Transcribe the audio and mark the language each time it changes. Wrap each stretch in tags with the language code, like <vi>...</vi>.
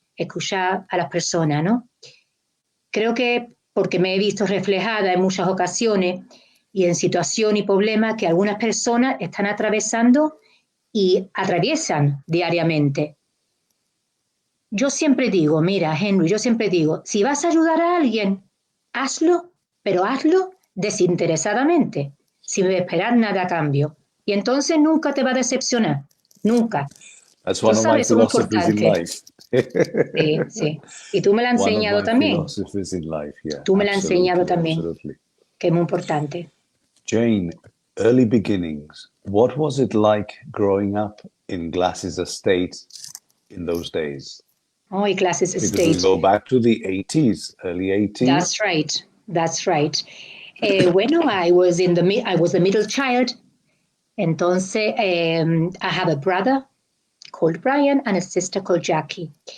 <es>Escuchar a las personas, ¿no? Creo que porque me he visto reflejada en muchas ocasiones y en situaciones y problemas que algunas personas están atravesando y atraviesan diariamente. Yo siempre digo, mira, Henry, si vas a ayudar a alguien, hazlo, pero hazlo desinteresadamente, sin esperar nada a cambio. Y entonces nunca te va a decepcionar, nunca.</es> <en>That's one of my philosophies in life.</en> <es>Sí, sí. Y tú me lo has enseñado también.</es> <en>Philosophies in life, yeah.</en> <es>Tú me lo has enseñado también,</es> <en>absolutely.</en> <es>que es muy importante.</es> <en>Jayne, early beginnings. What was it like growing up in Glasses Estate in those days? Oh, Glasses Estate. Because we go back to the 80s, early 80s. That's right. Bueno, I was the middle child. Entonces, I have a brother called Brian and a sister called Jackie.</en>